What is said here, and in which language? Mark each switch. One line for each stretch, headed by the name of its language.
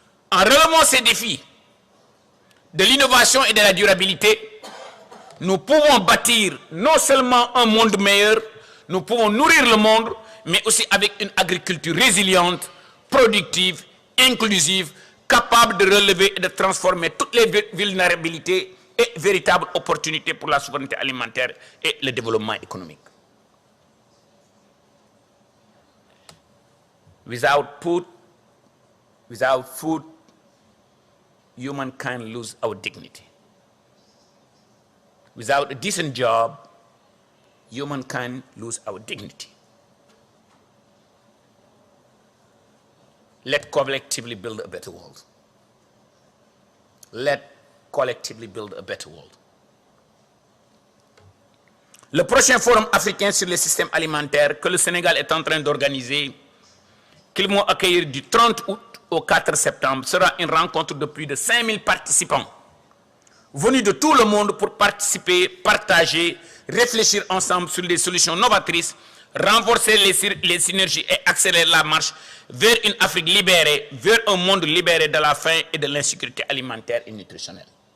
French: En relevant ces défis de l'innovation et de la durabilité, nous pouvons bâtir non seulement un monde meilleur, nous pouvons nourrir le monde, mais aussi avec une agriculture résiliente, productive, inclusive, capable de relever et de transformer toutes les vulnérabilités et véritables opportunités pour la souveraineté alimentaire et le développement économique.
English: Without food, humankind lose our dignity. Without a decent job, humankind lose our dignity. Let's collectively build a better world. Let's collectively build a better world.
French: Le prochain forum africain sur les systèmes alimentaires que le Sénégal est en train d'organiser, qu'ils vont accueillir du 30 août au 4 septembre, sera une rencontre de plus de 5000 participants venus de tout le monde pour participer, partager, réfléchir ensemble sur des solutions novatrices, renforcer les synergies et accélérer la marche vers une Afrique libérée, vers un monde libéré de la faim et de l'insécurité alimentaire et nutritionnelle.